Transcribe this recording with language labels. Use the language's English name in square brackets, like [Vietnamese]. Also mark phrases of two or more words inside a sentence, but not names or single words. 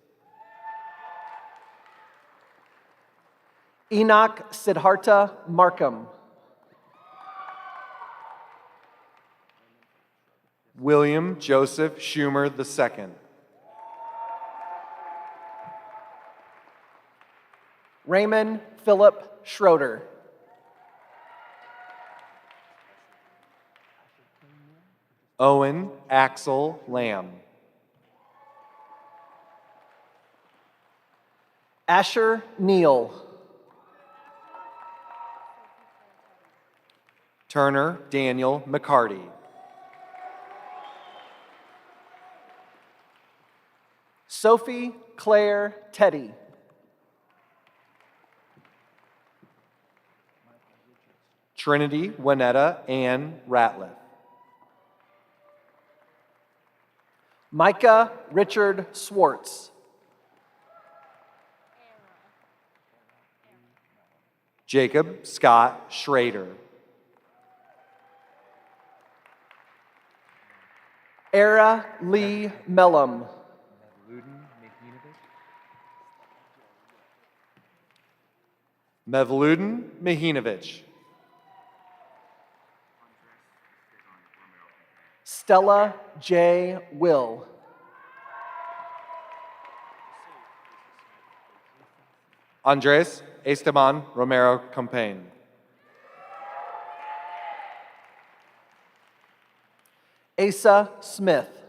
[English] Enoch Siddhartha Markham. William Joseph Schumer II. Raymond Philip Schroeder. Owen Axel Lamb. Asher Neal. Turner Daniel McCarty. Sophie Claire Teddy. Trinity Winetta Ann Ratliff. Micah Richard Swartz. Jacob Scott Schrader. Era Lee Mellum. Mevludin Mihinovich. Stella J. Will. Andres Esteban Romero Campaign. Asa Smith.